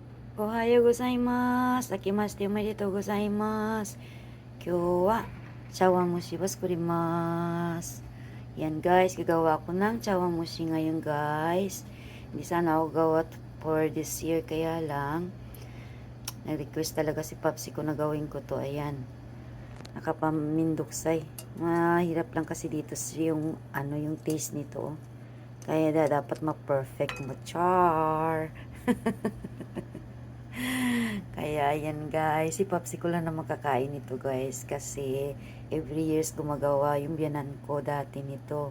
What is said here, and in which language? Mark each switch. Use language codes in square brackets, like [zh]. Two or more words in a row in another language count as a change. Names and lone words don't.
[ja] おはようございます。明けましておめでとうございます。今日は chawanmushi mas. [tl] Yan guys, gagawa ko ng chawanmushi ngayon guys. Hindi sana ako gawa [en] for this year [tl] kaya lang nag-request talaga si Papsi ko na gawin ko to. Ayan. Nakapaminduksay. Mahirap lang kasi dito yung yung taste nito. Kaya dapat ma-perfect mo. Char. Kaya yan guys, si Popsi ko lang na makakain nito guys kasi [en] every years [tl] gumagawa yung biyanan ko dati nito.